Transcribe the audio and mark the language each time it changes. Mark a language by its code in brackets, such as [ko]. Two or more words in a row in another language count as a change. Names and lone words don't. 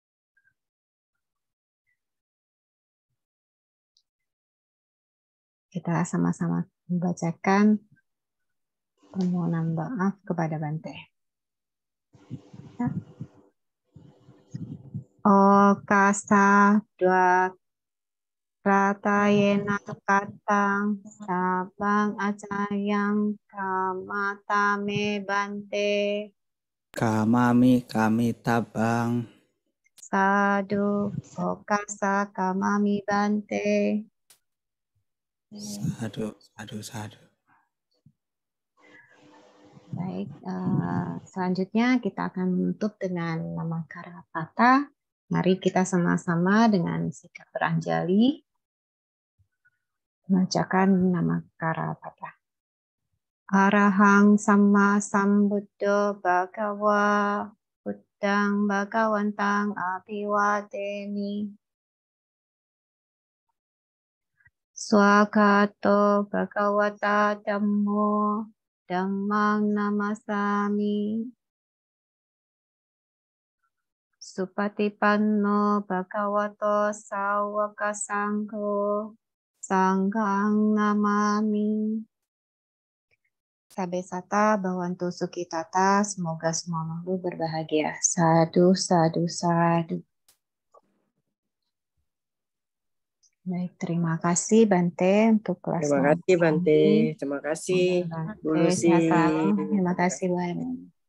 [id] Kita sama-sama membacakan permohonan maaf kepada Bante. [pi] O kasa dua Pratayena katang sabang acayang kamatame Bante Kami tabang. sadu okasa kamami Bante. Sadu. [id] Baik, selanjutnya kita akan menutup dengan Namaskara Patha. Mari kita sama-sama dengan sikap beranjali membacakan Namaskara Patha. [pi] Arahang Samma Sambuddho Bhagava Buddhang Bhagawantang Abhiwademi. Swagato Bhagavata Dhammo Dhammang Namasami. Supatipanno Bhagavato Sawaka Sangho Sanghang Namami. Sabesata Bhawantu Sukhitata, [id] semoga semua makhluk berbahagia. [pi] Sadu, sadu, sadu. [id] Baik, terima kasih Bante untuk kelas. Terima kasih Bante. Terima kasih Bu Lucy. Terima kasih, Bante.